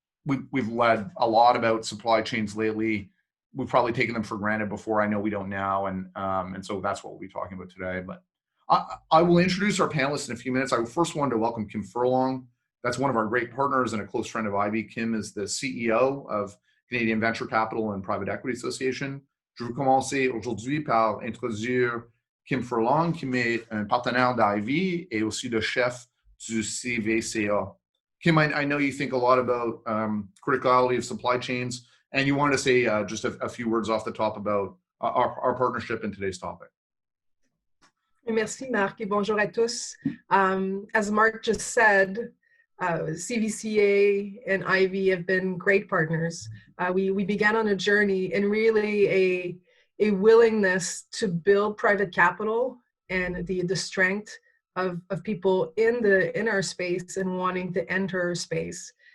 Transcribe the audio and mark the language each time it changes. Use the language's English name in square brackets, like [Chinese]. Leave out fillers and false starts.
[English] We've led a lot about supply chains lately. We've probably taken them for granted before. I know we don't now, and so that's what we'll be talking about today. But I will introduce our panelists in a few minutes. I first wanted to welcome Kim Furlong. That's one of our great partners and a close friend of Ivey. Kim is the CEO of Canadian Venture Capital and Private Equity Association. [French] Je veux commencer aujourd'hui par introduire Kim Furlong, qui est un partenaire d'Ivey et aussi le chef du CVCA. [English] Kim, I know you think a lot about criticality of supply chains, and you want to say just a few words off the top about our partnership in today's topic. [French] Merci, Marc, et bonjour à tous. [English] As Marc just said, CVCA and Ivey have been great partners. We began on a journey and really a willingness to build private capital and the strength of people in our space and wanting to enter our space.